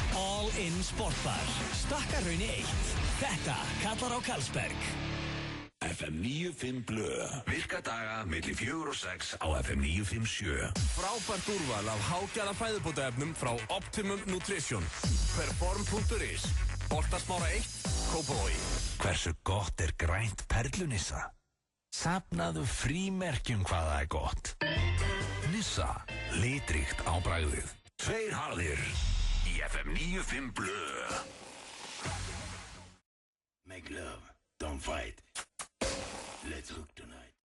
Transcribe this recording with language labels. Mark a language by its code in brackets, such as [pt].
[is] All in sportbar. Stakkarhrauni 1. Þetta kallar á Karlsberg. FM 95 Blö. Virka daga milli 4 og 6 á FM 957. Frábært úrval af hágæða fæðubótaefnum frá Optimum Nutrition. Perform.is. Boltasmára 1, Kópavogi. Hversu gott er grænt perlunissa? Safnaðu frímerkjum hvað það er gott. Nissa, litríkt á bragðið. 2 harðir í FM 95 Blö. [en] Make love, don't fight. Let's hook tonight.